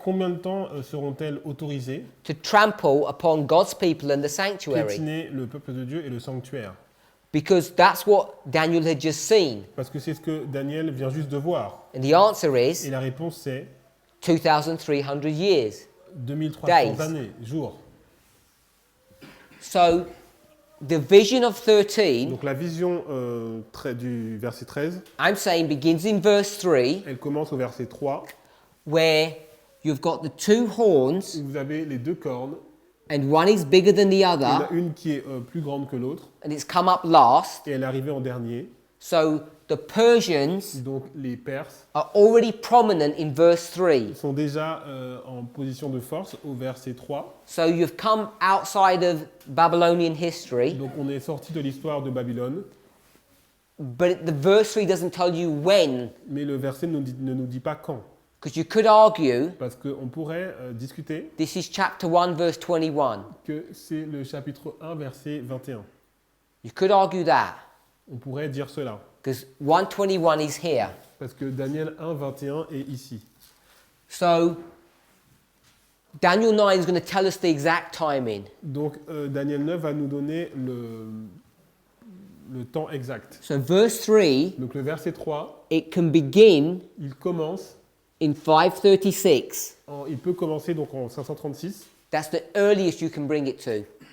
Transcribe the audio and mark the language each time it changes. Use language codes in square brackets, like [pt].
[fr] Combien de temps seront-elles autorisées [en] to trample upon God's people and the sanctuary?" [fr] piétiner le peuple de Dieu et le sanctuaire? [en] Because that's what Daniel had just seen. [fr] Parce que c'est ce que Daniel vient juste de voir. [en] And the answer [fr] Et [en] is [fr] la réponse c'est [en] 2,300 years. [fr] 2300 [en] Days. [fr] années, jours. [en] So, the vision of 13, [fr] Donc la vision du verset 13, [en] I'm saying, begins in verse 3, [fr] elle commence au verset 3, [en] where you've got the two horns, [fr] où vous avez les deux cornes. [en] and one is bigger than the [fr] Il y en a [en] other, [fr] une qui est plus grande que l'autre, [en] and it's come up last. [fr] et elle est arrivée en dernier. [en] So the Persians [fr] Donc les Perses [en] are already prominent in verse 3. [fr] sont déjà en position de force au verset 3. [en] So you've come outside of Babylonian history, [fr] Donc on est sorti de l'histoire de Babylone, [en] but the verse 3 doesn't tell you when, [fr] mais le verset ne nous dit pas quand. [en] because you could argue [fr] Parce qu'on pourrait discuter [en] this is chapter 1, verse 21. [fr] que c'est le chapitre 1, verset 21. [en] You could argue that, [fr] On pourrait dire cela. [en] because 121 is here. [fr] Parce que Daniel 1, 21 est ici. [en] So Daniel 9 is going to tell us the exact timing. [fr] Donc Daniel 9 va nous donner le temps exact. [en] So verse 3, [fr] Donc le verset 3, [en] it can begin [fr] il commence [en] in 536. [fr] Il peut commencer donc en 536. [en] That's the earliest you can bring it to.